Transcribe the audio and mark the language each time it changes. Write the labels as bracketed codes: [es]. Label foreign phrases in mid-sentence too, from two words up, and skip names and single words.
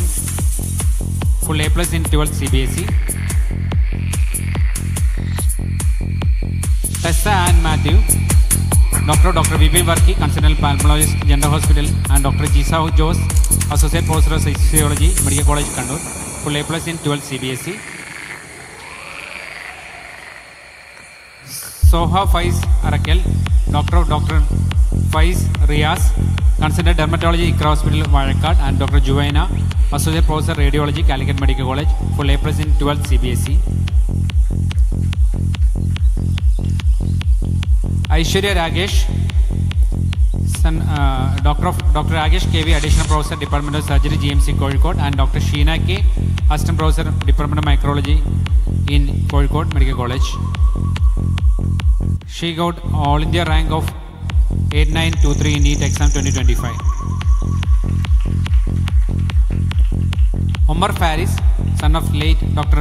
[en] Full A+ in 12th CBSE. Tessa Ann Matthew, Dr. Vipin Varki, Consultant Pulmonologist, General Hospital, and Dr. Jisa Jose, Associate Professor of Physiology, Medical College, Kannur. Full A+ in 12th CBSE. Soha Faiz Arakel, Dr. Faiz Riaz, Consultant Dermatology, ICRA Hospital, Vazhakad, and Dr. Juvaina, Associate Professor Radiology, Calicut Medical College. Full A+ in 12th CBSE. Aishwarya Ragesh, Dr. Ragesh KV, Additional Professor, Department of Surgery, GMC, Kozhikode, and Dr. Sheena K, Assistant Professor, Department of Microbiology in Kozhikode Medical College. She got All India rank of 8923 in NEET exam 2025. Omar Faris, son of late Dr.